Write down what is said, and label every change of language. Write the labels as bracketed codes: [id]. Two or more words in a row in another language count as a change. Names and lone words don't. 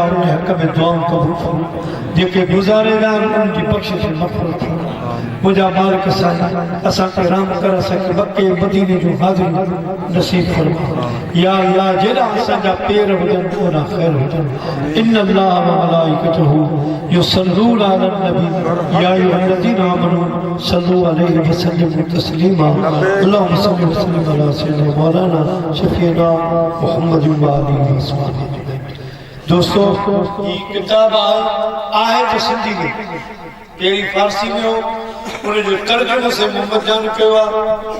[sd] आहे उन हक़ में दुआऊं क़बूल फरमा जेके गुज़ारेदा आहिनि उन्हनि जी बख़्शिश मग़फ़िरत फरमा मुंहिंजा मालिक साईं असांखे राम कर असांखे मके मदीने जो हाज़िर नसीब फरमा या अल्लाह जेड़ा असांजा पेर हुजनि ओड़ा ख़ैर [ar] हुजनि إن الله و ملائكته يصلون على النبي يا أيها الذين آمنوا صلوا عليه و سلموا تسليما اللهم صل و سلم على سيدنا مولانا شفيعنا محمد و آله و أصحابه [sd] दोस्तों ये किताब आहे जो सिंधी में पहिरीं फारसी में हो उन जो तर्जुमो से मोहम्मद जान कयो आहे